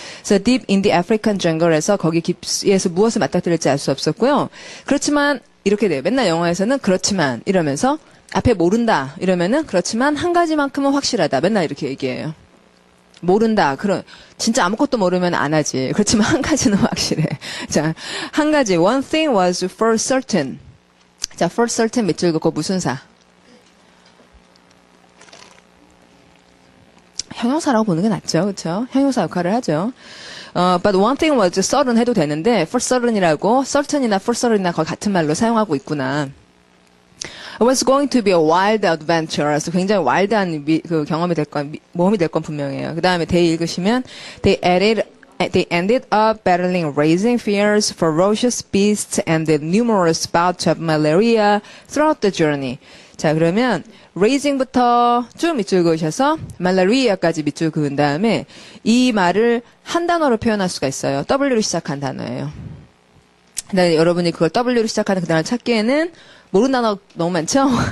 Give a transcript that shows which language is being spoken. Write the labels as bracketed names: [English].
[Korean] 그래서 [English] deep in the African jungle [Korean] 에서 거기 깊이에서 무엇을 맞닥뜨릴지 알 수 없었고요. 그렇지만 이렇게 돼요. 맨날 영어에서는 그렇지만 이러면서 앞에 모른다 이러면은 그렇지만 한 가지만큼은 확실하다. 맨날 이렇게 얘기해요. 모른다. 진짜 아무것도 모르면 안 하지. 그렇지만 한 가지는 확실해. 자, 한 가지. [English] One thing was for certain. [Korean] 자, for certain 밑줄 긋고 무슨 사? 형용사라고 보는 게 낫죠. 그렇죠? 형용사 역할을 하죠. [English] But one thing was certain [Korean] 해도 되는데 for certain이라고 certain이나 for certain이나 거의 같은 말로 사용하고 있구나. [English] It was going to be a wild adventure. [Korean] 그래서 굉장히 와일드한 그 경험이 될 건, 모험이 될 건 분명해요. 그 다음에 they 읽으시면 [English] they ended up battling raging fears, ferocious beasts, and the numerous bouts of malaria throughout the journey. [Korean] 자, 그러면 raging부터 쭉 밑줄 그으셔서 malaria까지 밑줄 그은 다음에 이 말을 한 단어로 표현할 수가 있어요. W로 시작한 단어예요. 근데 여러분이 그걸 W로 시작하는 그 단어를 찾기에는 모르는 단어 너무 많죠?